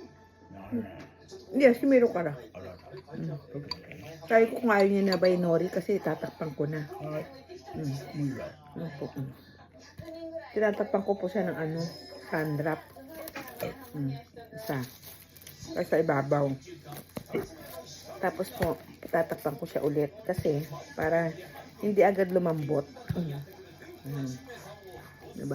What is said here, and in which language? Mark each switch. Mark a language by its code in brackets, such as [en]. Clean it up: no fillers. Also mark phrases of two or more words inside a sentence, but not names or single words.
[ja] いや、しみるから. [tl] Try ko kung ayaw niya na ba yung nori kasi tatakpan ko na. [ja] はい。 Mm. もういいわ。 [tl] Ano po? Tinatakpan ko po siya ng ano, sandwrap. Isa. Para sa ibabaw. Tapos po, tatakpan ko siya ulit. Kasi, para hindi agad lumambot. Diba?